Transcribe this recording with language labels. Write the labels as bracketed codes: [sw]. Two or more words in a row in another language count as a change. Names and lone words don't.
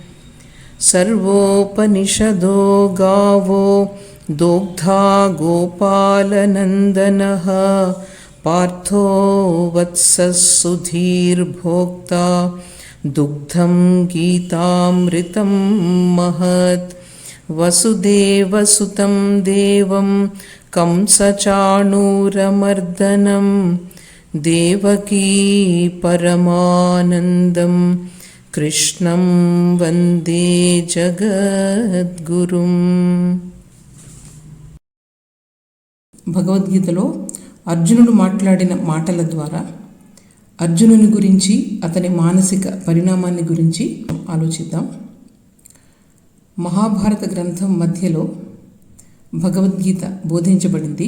[sa] सर्वोपनिषदो गावो दोग्धा गोपालनन्दनः पार्थो वत्सः सुधीर्भोक्ता दुग्धं गीतामृतं महत्। वसुदेवसुतं देवं कंसचाणूरमर्दनं देवकी परमानन्दं कृष्णं वन्दे జగద్గురుం. [te] భగవద్గీతలో అర్జునుడు మాట్లాడిన మాటల ద్వారా అర్జునుని గురించి, అతని మానసిక పరిణామాన్ని గురించి ఆలోచిద్దాం. మహాభారత గ్రంథం మధ్యలో భగవద్గీత బోధించబడింది.